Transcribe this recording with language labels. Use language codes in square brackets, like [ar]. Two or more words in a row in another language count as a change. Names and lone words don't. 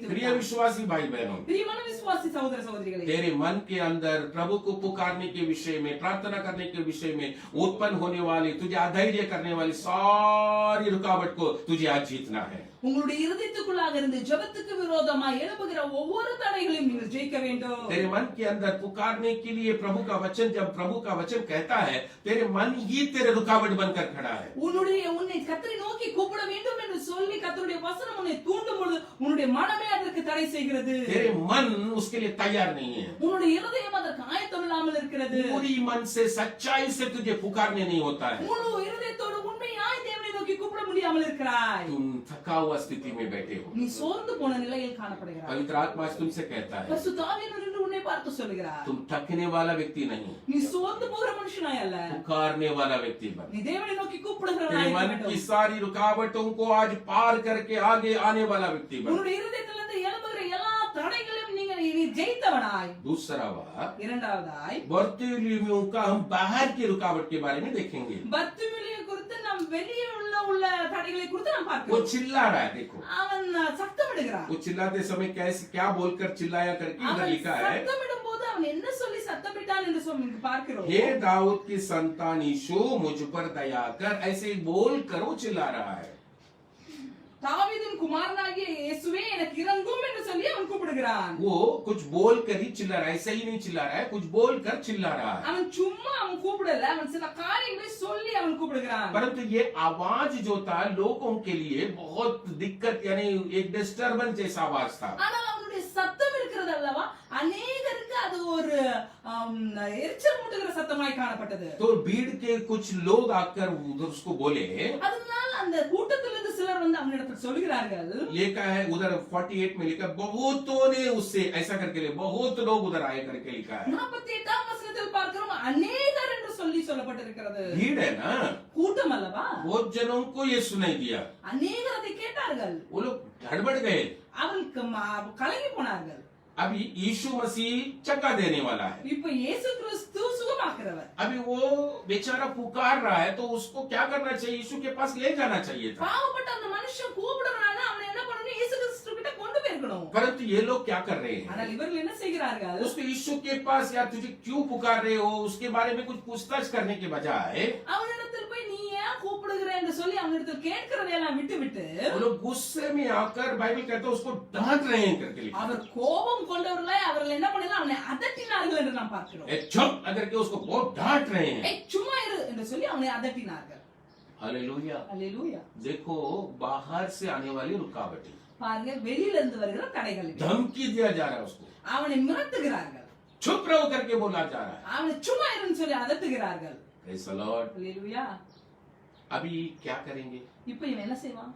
[hi] प्रिय [ta] விட்டான். [hi] विश्वासी भाई बहनों, [ta] பிரியமான விசுவாசி சகோதர சகோதரிகளே, [hi] तेरे मन के अंदर प्रभु को पुकारने के विषय में, प्रार्थना करने के विषय में उत्पन्न होने वाली, तुझे अधैर्य करने वाली सारी रुकावट को तुझे आज जीतना है। [ta] உங்களுடைய இருதயத்துக்குள்ளாக இருந்து ஜெபத்துக்கு விரோதமாக எழுப்புகிற ஒவ்வொரு தடைகளையும் நீங்கள் ஜெயிக்க வேண்டும். [hi] तेरे मन के अंदर पुकारने के लिए प्रभु का वचन, जब प्रभु का वचन कहता है, तेरे मन ही तेरे रुकावट बनकर खड़ा है। [ta] உன்னை கர்த்தரை நோக்கி கூப்பிட வேண்டும் என்று சொல்லி கர்த்தருடைய வசனம் உன்னை தூண்டும் பொழுது உன்னுடைய மனமே அதற்கு தடை செய்கிறது. [hi] तेरे मन उसके लिए तैयार नहीं है, [ta] உன்னுடைய இருதயம் அதற்கு ஆயத்தம் இல்லாமல் இருக்கிறது. [hi] पूरी मन से सच्चाई से तुझे पुकारने नहीं होता है। [ta] முழு இருதயத்தோடு உண்மையாய் தேவனை நோக்கி கூப்பிட முடியாமல் இருக்கிறாய். [hi] तुम थका हुआ स्थिति में बैठे हो। [ta] நீ சோர்ந்து போன நிலையில் காணப்படுகிறாய். [hi] पवित्र आत्मा आज तुमसे कहता है, [ta] பரிசுத்த ஆவியானவர் உன்னை பார்த்து சொல்கிறார், [hi] तुम थकने वाला व्यक्ति नहीं, [ta] நீ சோர்ந்து போகிற மனுஷனாய் அல்ல, [hi] पुकारने वाला व्यक्ति बन। [ta] நீ தேவனை நோக்கி [hi] तेरे [ta] கூப்பிடுகிறவனாய் [hi] मन [ta] இருக்க [hi] की [ta] வேண்டும். [hi] सारी रुकावटों को आज पार करके आगे आने वाला व्यक्ति बन। [ta] உன்னுடைய இருதயத்திலிருந்து எழும்புகிற எல்லா தடைகளையும் நீ ஜெயித்தவனாய். [hi] दूसरा बात, [ta] இரண்டாவதாய் [hi] बर्तिमेयु का हम बाहर की रुकावट के बारे में देखेंगे। [ta] பர்த்திமேயு குறித்து நாம் வெளியே உள்ள தடைகளை குறித்து நாம் [hi] वो [ta] பார்க்கிறோம். [hi] चिल्ला रहा है, देखो [ta] அவன் சத்தமிடுகிறான். [hi] वो चिल्लाते समय कैसे क्या बोलकर चिल्लाया करके इधर [ta] அவன் [hi] लिखा है, [ta] சத்தமிடும் போது அவன் என்ன சொல்லி சத்தமிட்டான் என்று சொல்லி இங்கு பார்க்கிறோம். [hi] हे दाऊद की संतान यीशु मुझ पर दया कर, ऐसे बोल कर वो चिल्ला रहा है। [ta] தாவீதின் குமாரனாகிய இயேசுவே எனக்கு இரங்கும் என்று சொல்லி அவன் கூப்பிடுகிறான். [hi] वो कुछ बोल कर ही चिल्ला रहा है, ऐसे ही नहीं चिल्ला रहा है, कुछ बोल कर चिल्ला रहा है। [ta] அவன் சும்மா அவன் கூப்பிடல, அவன் சில காரியங்களை சொல்லி அவன் கூப்பிடுகிறான். [hi] परंतु ये आवाज जो था लोगों के लिए बहुत दिक्कत, यानी एक डिस्टर्बेंस जैसा आवाज था। [ta] ஆனால் அவனுடைய சத்தம் இருக்கிறது அல்லவா, அநேகருக்கு அது ஒரு எரிச்சல் மூட்டுகிற சத்தமாய் காணப்பட்டது. [hi] तो भीड़ के कुछ लोग आकर उधर उसको बोले, [ta] அதனால் அந்த கூட்டத்திலிருந்து சிலர் வந்து அவனிடத்தில் சொல்கிறார்கள், [hi] लिखा है उधर 48 में लिखा, बहुतों ने उससे ऐसा करके ले, बहुत लोग उधर आए करके लिखा है। [ta] 48ஆம் வசனத்தில் பார்க்கிறோம் அநேகர் என்று சொல்லி சொல்லப்பட்டிருக்கிறது. [hi] भीड़ है ना, [ta] கூட்டம் அல்லவா, [hi] बहुत जनों को ये सुनाई दिया, [ta] அநேகர் அதை கேட்டார்கள். [hi] वो लोग गड़बड़ गए। [ta] அவனுக்கு கலங்கி போனார்கள். [hi] अभी यीशु मसीह चक्का देने वाला है, [ta] இப்ப இயேசு கிறிஸ்து சுகமாக்குறவர். [hi] अभी वो बेचारा पुकार रहा है, तो उसको क्या करना चाहिए? यीशु के पास ले जाना चाहिए था। [ta] பாவப்பட்ட அந்த மனுஷன் கூப்பிடுறானா அவனை என்ன பண்ணணும்? இயேசு கிறிஸ்து கிட்ட கொண்டு போயிருக்கணும். [hi] परंतु ये लोग क्या कर रहे हैं? [ta] ஆனால் இவர்கள் என்ன செய்கிறார்கள்? [hi] उसको यीशु के पास, या तुझे क्यों पुकार रहे हो, उसके बारे में कुछ पूछताछ करने के बजाय [ta] அவனிடத்தில் போய் நீ ஏன் கூப்பிடுகிற என்று சொல்லி அவனிடத்தில் கேட்கிறதையெல்லாம் விட்டு [hi] वो लोग गुस्से में आकर, बाइबल कहता है उसको डांट रहे हैं करके लिखा है। [ta] அவர் கோபம் கொண்டவர்களாய் அவர்கள் என்ன பண்ணலாம்? அவனை அதட்டினார்கள் என்று நாம் பார்க்கிறோம். [hi] ए, चुप करके उसको बहुत डांट रहे हैं। [ta] ஏய் சும்மா இரு என்று சொல்லி அவனை அதட்டினார்கள். [hi] हालेलुया। [ta] அல்லேலூயா. [hi] देखो बाहर से आने वाली रुकावटें, [ta] பாருங்க, வெளியில இருந்து வருகிற தடைகள், [hi] धमकी दिया जा रहा है उसको, [ta] அவனை மிரட்டுகிறார்கள், [hi] चुप रहो करके बोला जा रहा है। [ta] அவனை சும்மா இருன்னு சொல்லி அதட்டுகிறார்கள். [en] Praise the Lord। [ta] அல்லேலூயா. [hi] अभी क्या करेंगे? [ta] இப்ப இவன் என்ன செய்வான்?